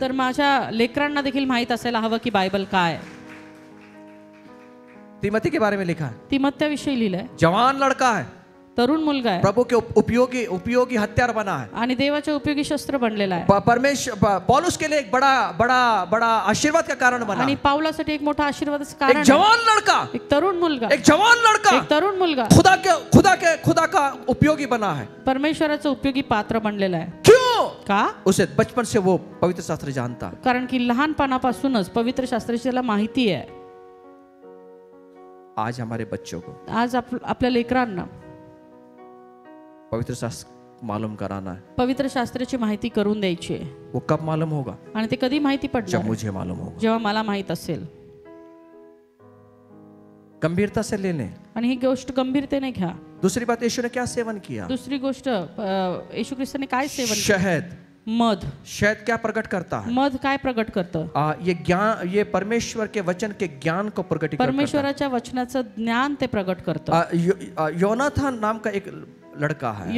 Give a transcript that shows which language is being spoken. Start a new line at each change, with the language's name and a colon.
Marathi: तर माझ्या लेकरांना देखील माहित असायला हवं की बायबल काय आहे.
Hindi: तिमोथी के बारे में लिखा है,
Marathi: तिमोथीविषयी लिहिलंय.
Hindi: जवान लड़का है,
Marathi: तरुण मुलगा आहे
Hindi: प्रभु के उपयोगी हथियार बना है.
Marathi: आणि देवाच्या उपयोगी शस्त्र बनलेला आहे.
Hindi: परमेश्वर पौलुस के लिए एक बड़ा आशीर्वाद का कारण बना.
Marathi: आणि पाऊलासाठी एक मोठा आशीर्वादाचं
Hindi: एक
Marathi: कारण आहे.
Hindi: जवान लड़का,
Marathi: एक तरुण मुलगा,
Hindi: एक जवान लड़का
Marathi: एक तरुण मुलगा
Hindi: खुदा का उपयोगी बना है.
Marathi: परमेश्वराचं उपयोगी पात्र बनलेला आहे.
Hindi: क्यों?
Marathi: का?
Hindi: उसे बचपन से वो पवित्र शास्त्र जानता.
Marathi: कारण की लहानपणापासूनच पवित्र शास्त्राची त्याला माहिती आहे.
Hindi: आज हमारे बच्चों को
Marathi: आज आपल्या लेकरांना
Hindi: पवित्र शास्त्र मालूम कराना है.
Marathi: पवित्र शास्त्राची माहिती करून द्यायची आहे.
Hindi: वो कब मालूम होगा?
Marathi: आणि ते कधी माहिती
Hindi: जब
Marathi: पडणार?
Hindi: मुझे मालूम होगा.
Marathi: जेव्हा मला माहित असेल.
Hindi: गंभीरता से लेने.
Marathi: आणि ही गोष्ट गंभीरतेने घ्या.
Hindi: दूसरी बात, यीशु ने क्या सेवन किया?
Marathi: दुसरी गोष्ट, येशू ख्रिस्ताने काय सेवन केलं?
Hindi: शहद.
Marathi: मध.
Hindi: शहद क्या प्रकट करता है?
Marathi: मध काय प्रकट करतं?
Hindi: ये ज्ञान, ये परमेश्वर के वचन के ज्ञान को प्रकट करता है.
Marathi: परमेश्वराच्या वचनाचं ज्ञान ते प्रकट करतं.
Hindi: योनाथन नाम का एक लड़का है,